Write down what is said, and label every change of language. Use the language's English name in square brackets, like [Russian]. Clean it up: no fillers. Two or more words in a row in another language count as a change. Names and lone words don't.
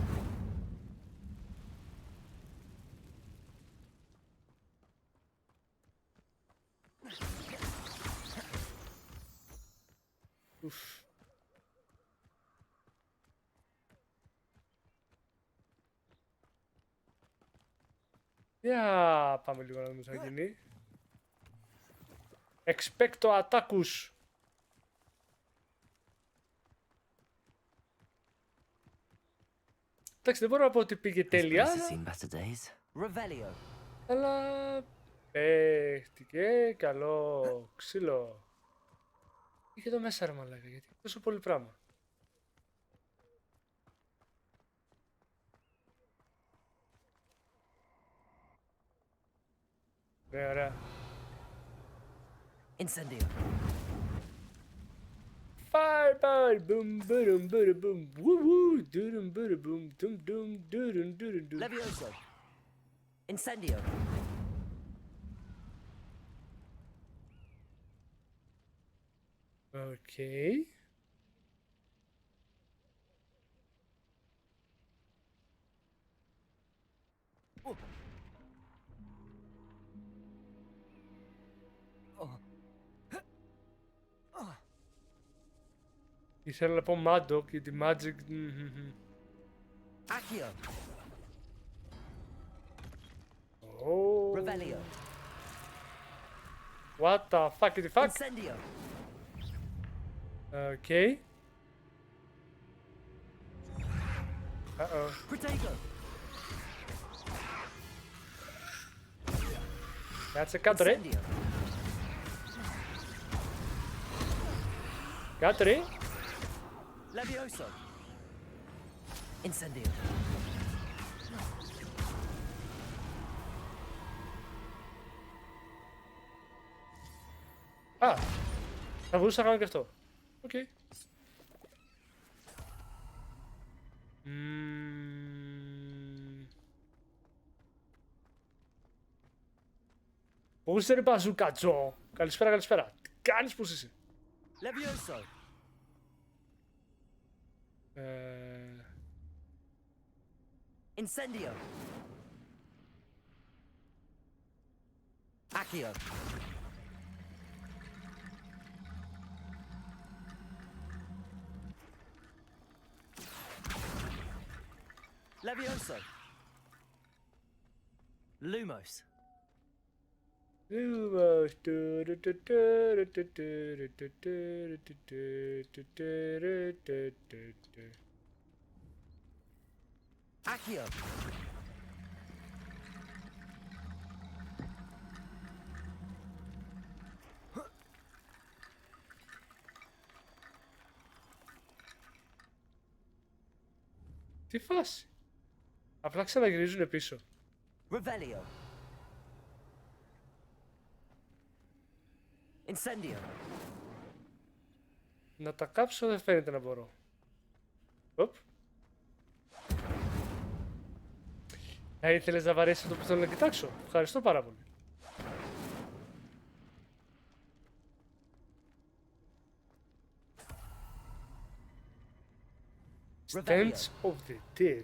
[Greek] Ουφ. Για πάμε λίγο να δούμε τι θα γίνει. [English] Expecto attackus. [Greek] Εντάξει, δεν μπορώ να πω ότι πήγε [English] This [Greek] τέλεια, [English] place has seen better days. Revelio. [Greek] αλλά παίχτηκε καλό ξύλο. Είχε εδώ μέσα ρε μαλάκα, γιατί τόσο πολύ πράγμα. Ναι, ωραία. [English] Incendio. Fireball, boom, boom, boom, boom, woo, woo, doom, boom, boom, doom, doom, doom, doom, doom. Levioso. Incendio. Okay. [Greek] Ήθελα να πω Mad και τη Magic. [English] Accio. Oh. Revelio. What the fuck is the fuck? Incendio. Okay. Uh-oh. Protego. [Greek] Κάτσε κάτω ρε. [English] Incendio. [Greek] Κάτω ρε. [English] Levioso. Incendio. [Greek] Α, θα μπορούσα να κάνω και αυτό. Οκ. Πώς είσαι ρε μπαζούκατζο. Καλησπέρα, καλησπέρα. Τι κάνεις, πώς είσαι. [English] Levioso. Incendio. Accio. Accio. Levioso. Lumos. Accio. [Greek] Τι φάση. Απλά ξαναγυρίζουν πίσω. [English] Revelio. Incendio. [Greek] Να τα κάψω δεν φαίνεται να μπορώ. Οπ. Ήθελες να βαρέσεις το που θέλω να κοιτάξω. Ευχαριστώ πάρα πολύ. [English] Stands of the Dead.